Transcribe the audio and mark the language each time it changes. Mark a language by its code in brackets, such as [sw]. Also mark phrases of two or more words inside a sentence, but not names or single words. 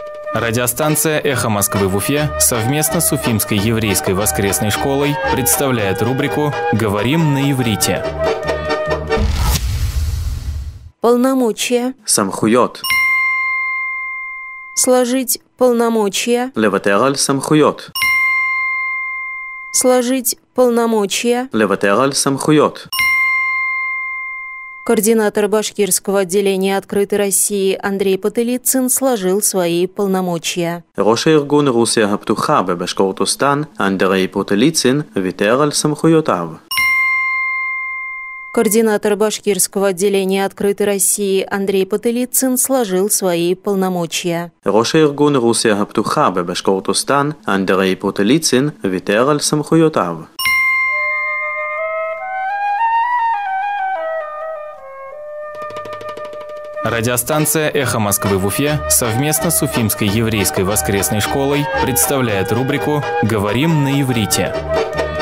[ru] Радиостанция «Эхо Москвы» в Уфе совместно с Уфимской еврейской воскресной школой представляет рубрику «Говорим на иврите». Полномочия. [he] סמכויות. [ru] Сложить полномочия. [he] לוותר על סמכויות. [ru] Сложить полномочия. [he] לוותר על סמכויות. [ru] Координатор башкирского отделения «Открытой России» Андрей Потылицын сложил свои полномочия. [he] ראש הארגון רוסיה הפתוחה בבשקורטוסטן, אנדרי פוטליצין, ויתר על סמכויותיו. [ru] Координатор башкирского отделения «Открытой России» Андрей Потылицын сложил свои полномочия. [he] ראש הארגון רוסיה הפתוחה בבשקורטוסטן, אנדרי פוטליצין, ויתר על סמכויותיו. [ru] Радиостанция «Эхо Москвы» в Уфе совместно с Уфимской еврейской воскресной школой представляет рубрику «Говорим на иврите».